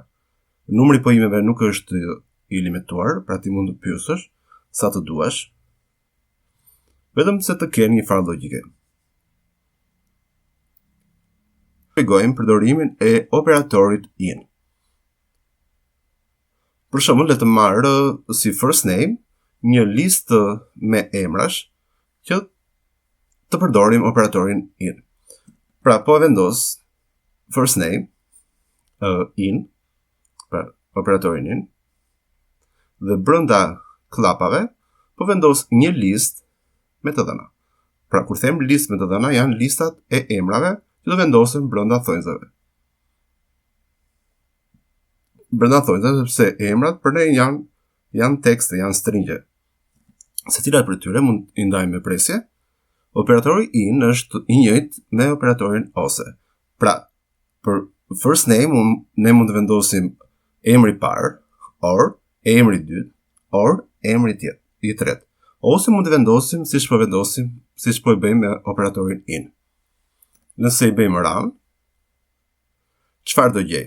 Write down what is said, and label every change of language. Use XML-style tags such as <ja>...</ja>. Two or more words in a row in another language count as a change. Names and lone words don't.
<sq>Numri i poimeve nuk është i limituar, pra ti mund të pyesësh sa të duash, vetëm se të kenë një farë logjike. Shpjegojmë përdorimin e operatorit in. Për shembull, le të marrë si</sq> <en>first name</en> <sq>një listë me emrash që të përdorim operatorin in. Pra po vendos</sq> <en>first name</en> <sq>in, pra operatorin in, dhe brenda klapave po vendos një listë me të dhëna. Pra kur them listë me të dhëna janë listat e emrave që do vendosen brenda thonjzave. Brenda thonjzave sepse emrat për ne janë tekste, janë stringje. Secila prej tyre mund i ndajmë me presje. Operatori in është i njëjtë me operatorin ose. Pra, për</sq> <en>first name</en> <sq>ne mund të vendosim emri i parë, or emri i dytë, or emri i tretë. Ose mund të vendosim siç po i bëjmë me operatorin in. Nëse i bëjmë run, çfarë do gjej?</sq>